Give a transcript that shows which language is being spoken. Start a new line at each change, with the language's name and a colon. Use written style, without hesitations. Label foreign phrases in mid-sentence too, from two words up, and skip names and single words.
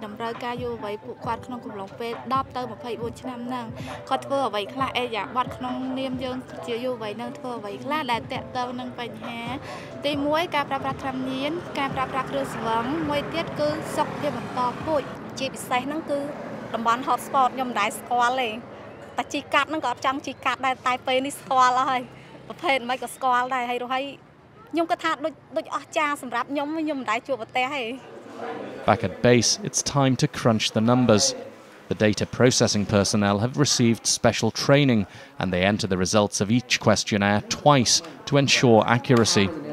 Khmer: តម្រូវការយុវវ័យពួកគាត់ក្នុងកំឡុងពេល10ទៅ24ឆ្នាំហ្នឹងគាត់ធ្វើអ្វីខ្លះអេយ៉ាបត់ក្នុងនាមយើងជាយុវវ័យនឹងធ្វើអ្វីខ្លះដែលតាក់ទងនឹងបញ្ហាទី1ការប្រើប្រាស់ថ្នាំញៀនការប្រើប្រាស់គ្រឿងស្រវឹងមួយទៀតគឺសុខភាពបន្តពូជជាពិសេសហ្នឹងគឺតំបន់ hotspot ខ្ញុំមិនដែរស្គាល់ទេតែជីកាត់ហ្នឹងក៏អត់ចង់ជីកាត់ដែរតែពេលនេះស្គាល់ហើយ Back
English: at base, it's time to crunch the numbers. The data processing personnel have received special training and they enter the results of each questionnaire twice to ensure accuracy.